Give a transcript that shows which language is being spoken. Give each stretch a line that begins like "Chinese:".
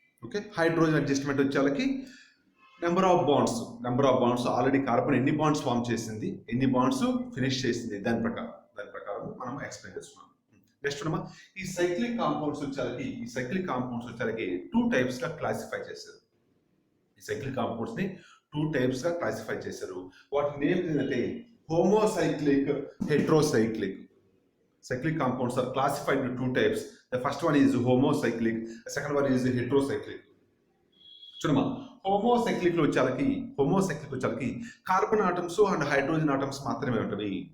Telugu: Okay, hydrogen adjustment వచ్చేళ్ళకి number of wands already carbon ఎన్ని bonds form చేసింది, ఎన్ని bonds finish చేసింది, దాని ప్రకారం మనం ఎక్స్ప్లెయిన్ చేస్తున్నాం. నెక్స్ట్ ఈ సైక్లిక్ కాంపౌండ్స్ వచ్చేసరికి 2 టైప్స్ గా క్లాసిఫై చేశారు. ఈ సైక్లిక్ కాంపౌండ్స్ ని 2 టైప్స్ గా క్లాసిఫై చేశారు. వాటి నేమ్స్ ఏంటంటే హోమోసైక్లిక్, heterocyclic.
English: Cyclic compounds are classified into 2 types. The first one is homocyclic, the second one is heterocyclic.
Telugu: చూడమ్మా, హోమోసైక్లిక్ వచ్చేసరికి carbon atoms and hydrogen atoms మాత్రమే ఉంటవి.